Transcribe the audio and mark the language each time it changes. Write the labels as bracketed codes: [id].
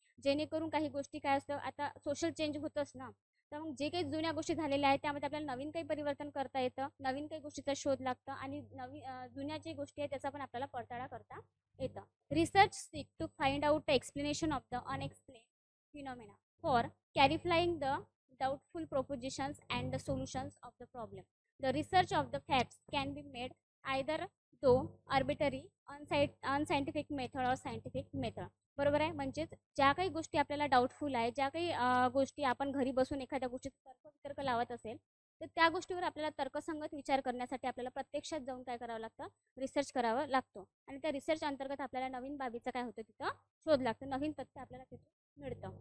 [mr] जेणेकरून काही गोष्टी काय असतं, आता सोशल चेंज होतच ना, तर मग जे काही जुन्या गोष्टी झालेल्या आहेत त्यामध्ये आपल्याला नवीन काही परिवर्तन करता येतं, नवीन काही गोष्टीचा शोध लागतं आणि जुन्या जी गोष्टी आहेत त्याचा पण आपल्याला पडताळा करता येतं. [en] Research seek to find out the explanation of the unexplained phenomena for clarifying the doubtful propositions and the solutions of the problem. The research of the facts can be made either though arbitrary, unscientific method or scientific method. [mr] बरोबर आहे. म्हणजेच ज्या काही गोष्टी आपल्याला doubtful आहे, ज्या काही गोष्टी आपण घरी बसून एखाद्या गोष्टीचा तर्क लावत असेल, तर त्या गोष्टीवर आपल्याला तर्कसंगत विचार करण्यासाठी आपल्याला प्रत्यक्षात जाऊन काय करावं लागतं, रिसर्च करावं लागतो. आणि त्या रिसर्च अंतर्गत आपल्याला नवीन बाबीचं काय होतं, तिथं शोध लागतं, नवीन तथ्य आपल्याला तिथं मिळतं.